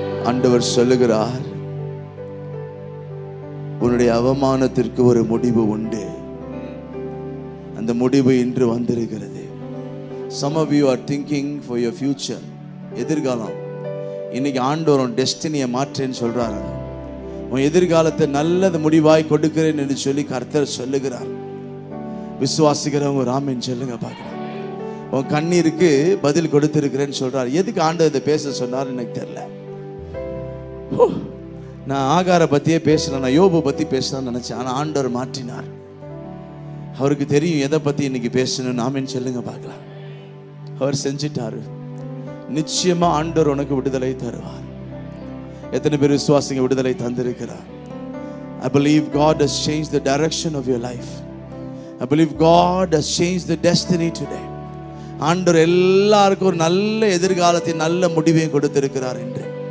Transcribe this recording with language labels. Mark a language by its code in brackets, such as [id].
[ta] ஆண்டவர் சொல்லுகிறார், உன்னுடைய அவமானத்திற்கு ஒரு முடிவு உண்டு. அந்த முடிவு இன்று வந்திருக்கிறது. [en] Some of you are thinking for your future. [ta] எதிர்காலம். இன்னைக்கு ஆண்டவர் உன் டெஸ்டினியை மாற்றேன்னு சொல்றாரு. உன் எதிர்காலத்தை நல்லது முடிவாய் கொடுக்கிறேன் என்று சொல்லி கர்த்தர் சொல்லுகிறார். விசுவாசிக்கிறவங்க ராமன் சொல்லுங்க பார்க்கலாம். உன் கண்ணீருக்கு பதில் கொடுத்திருக்கிறேன்னு சொல்றாரு. எதுக்கு ஆண்டவர் இதை பேச சொன்னார் எனக்கு தெரியல. நான் ஆகார பத்தியே பேசல, நான் யோபு பத்தி பேசலாம்னு நினைச்சேன். ஆனா ஆண்டவர் மாற்றினார். அவருக்கு தெரியும் எதை பத்தி இன்னைக்கு பேசணும். ஆமென் சொல்லுங்க பார்க்கலாம். அவர் செஞ்சிட்டாரு. நிச்சயமா ஆண்டவர் உனக்கு விடுதலை தருவார். எத்தனை பேர் விசுவாசிங்க விடுதலை தந்திருக்கிறார்? [en] I believe God has changed the direction of your life. I believe God has changed the destiny today. [ta] ஆண்டவர் எல்லாருக்கும் ஒரு நல்ல எதிர்காலத்தை நல்ல முடிவையும் கொடுத்திருக்கிறார் என்று.